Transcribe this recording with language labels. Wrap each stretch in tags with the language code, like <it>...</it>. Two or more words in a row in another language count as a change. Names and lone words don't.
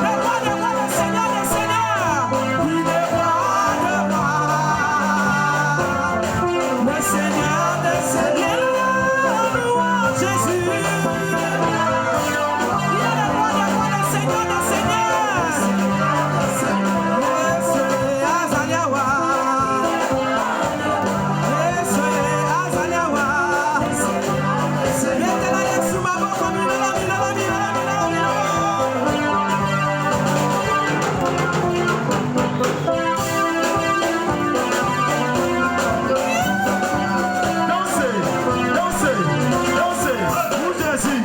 <fr>Le roi de roi, le Seigneur des seigneurs. Il est roi de roi. Le Seigneur des seigneurs. Louons Jésus. Il est le roi de roi, le Seigneur des seigneurs.</fr> <ln>Yesu azaliawa. Yesu azaliawa. Betela Yesu maboko milala milala milala milala.</ln> <fr>Dansez, dansez, dansez, pour Jésus.</fr>